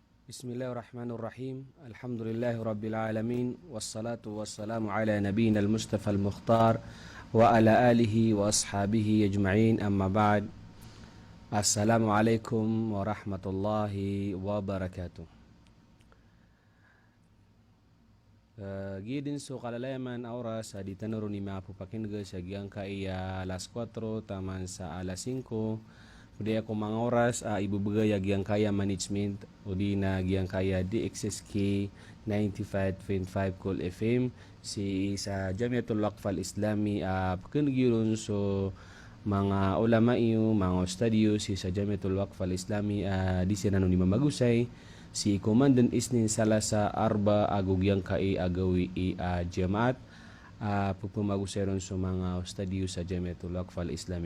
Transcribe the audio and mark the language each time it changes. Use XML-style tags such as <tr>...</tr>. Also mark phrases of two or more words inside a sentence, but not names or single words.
<ar>بسم الله الرحمن الرحيم. الحمد لله رب العالمين والصلاة والسلام على نبينا المصطفى المختار وعلى آله وأصحابه أجمعين أما بعد. السلام عليكم ورحمة الله وبركاته.</ar> <mrw>Gidin so kalalayaman oras di tanuro ni mapupakinga sa giyangka iya alas 4 taman sa alas 5. Udah ako mga oras ibubagay yang kaya management o di na yang kaya DXSK 95.5 Cool FM si sa Jamiatul Waqf Al-Islami pakinugiron so mga ulama iyo mga studio si sa Jamiatul Waqf Al-Islami di sinano ni mamagusay si Komandan Isnin Salasa Arba agog yang kai agawi jamaat pupumaguseron sa mga studio sa Jamiatul Waqf Al-Islami.</mrw>